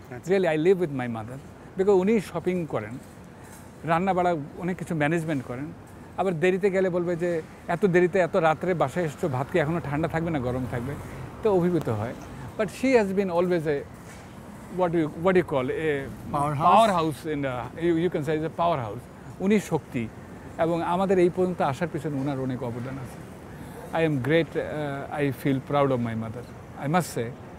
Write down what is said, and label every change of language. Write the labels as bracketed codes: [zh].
[en] really I live with my mother, [bn] because উনি shopping করেন, রান্না বাড়া অনেক কিছু ম্যানেজমেন্ট করেন। আবার দেরিতে গেলে বলবে যে এত দেরিতে এত রাত্রে বাসায় এসছো, ভাত কি এখনও ঠান্ডা থাকবে না গরম থাকবে, তো অভিভূত হয়। [en] But she has been always a what you call a powerhouse in you can say is a powerhouse. [bn] উনি শক্তি, এবং আমাদের এই পর্যন্ত আসার পিছনে ওনার অনেক অবদান আছে। [en] I am great, I feel proud of my mother, I must say.